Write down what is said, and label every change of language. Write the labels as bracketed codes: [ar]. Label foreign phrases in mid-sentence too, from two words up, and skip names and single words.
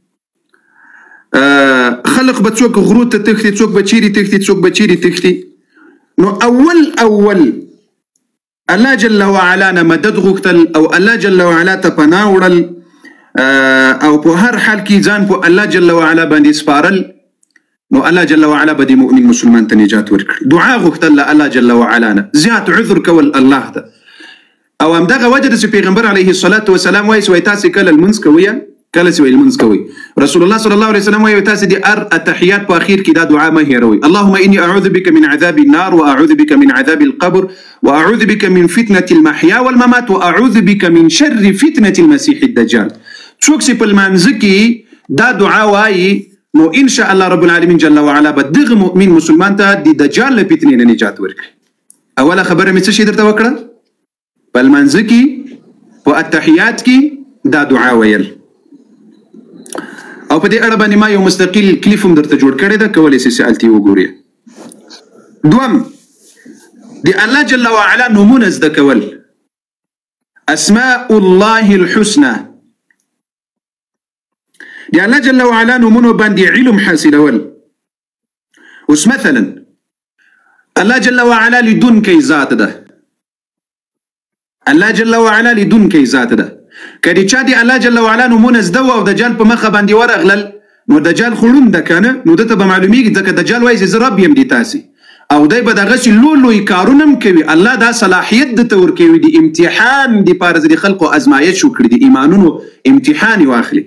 [ps] خلق به څوک غرو ته تښتي څوک به چیرې تښتي څوک به چیرې تښتي نو اول الله [ar] جل وعلا [ps] نه مدد غوښتل او الله [ar] جل وعلا [ps] ته پناه وړل او په هر حال کې ځان په الله [ar] جل وعلا [ps] باندې سپارل نو الله [ar] جل وعلا [ps] به د مؤمن مسلمان ته نجات ورکړي. دعا غوښتل الله [ar] جل وعلا [ps] نه زیات عذر کول الله ته او همدغه وجه ده چې پیغمبر [ar] علیه الصلاة والسلام [ps] وایي چې تاسې کله لمونځ کوئ کله چې لمونځ کوئ رسول الله [ar] صلی الله علیه وسلم [ps] وایي تاسې د التحیات په اخیر کې دا دعا مه هېروئ [ar] اللهم اني اعوذ بك من عذاب النار واعوذ بك من عذاب القبر واعوذ بك من فتنة المحيا والممات واعوذ بك من شر فتنة المسيح الدجال. [ps] څوک چې په لمانځه کې دا دعا وایي نو [ar] ان شاء الله رب العالمین جل وعلا [ps] به دغه مؤمن مسلمان ته د دجال له فتنې نه نجات ورکړي. اوله خبره مې څه شي درته وکړه په لمانځه کې په التحیات کې دا دعا ویل او په دې اړه باندې ما یو مستقل کلیپ هم درته جوړ کړی ده کولی شئ چې هلته یې وګورئ. دوم د الله [ar] جل وعلا [ps] نومونه زده کول [ar] اسماء الله الحسنى [ps] د الله [ar] جل وعلا [ps] نومونو باندې علم حاصلول. اوس مثلا الله [ar] جل وعلا [ps] لیدونکی ذات ده الله [ar] جل وعلا [ps] لیدونکی ذات ده که د چا د الله [ar] جل وعلا [ps] نومونه زده و او دجال په مخه باندې ورغلل نو دجال خو ړوند ده که نه نو ده ته به معلومیږي ځکه دجال وایي چې زه رب یم د تاسې او دی به دغسې لوی کارونه هم کوي الله دا صلاحیت درته ورکوي د امتحان دپاره د خلقو ازمایش وکړي د ایمانونو امتحان یې واخلي.